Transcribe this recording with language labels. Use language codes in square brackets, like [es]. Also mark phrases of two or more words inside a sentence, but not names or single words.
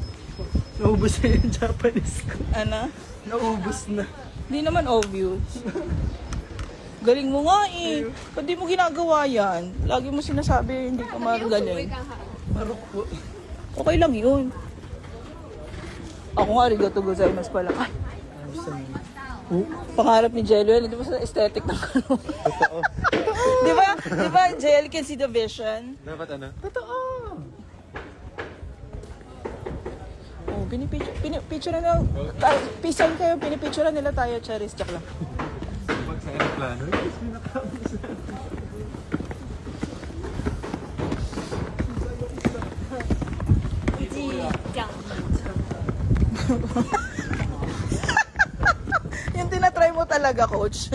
[tl] Naubos na yung Japanese ko. Ano? Naubos na. Hindi naman obvious. Galing mo nga eh. Ba't di mo ginagawa yan? Lagi mo sinasabi hindi ka magaling. Marok po. Okay lang yun. Ako nga, [ja] ありがとうございます pala. [tl] Ay, pangarap ni Jello yan. Di ba sa aesthetic ng ano? Totoo. [en] Di ba, Jello can see the vision? [tl] Dapat ano? Totoo. Oh, pinipicture na pisan kayo, pinipicture nila tayo, Charis. Check lang. Pag sa aeroplano, Yung tinatry mo talaga, coach.